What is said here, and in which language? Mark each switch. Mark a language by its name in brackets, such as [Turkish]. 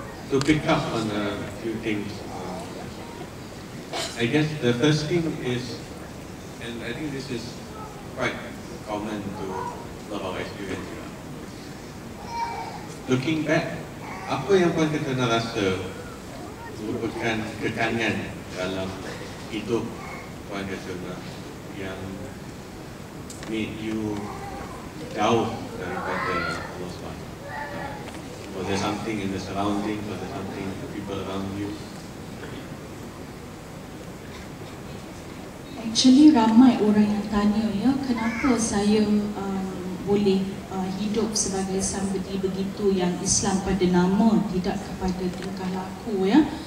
[English] To pick up on a few things, I guess the first thing is, and I think this is quite common to a lot of our experience. Looking back [Malay] apa yang Puan Ketana rasa merupakan kekangan dalam hidup Puan Ketana yang [English] made you [Malay] jauh daripada Allah SWT? [English] Was there something in the surroundings? Was there something in the people around you? [Malay] Actually ramai orang yang tanya ya, kenapa saya boleh hidup sebagai somebody begitu yang Islam pada nama, tidak kepada tingkah laku ya.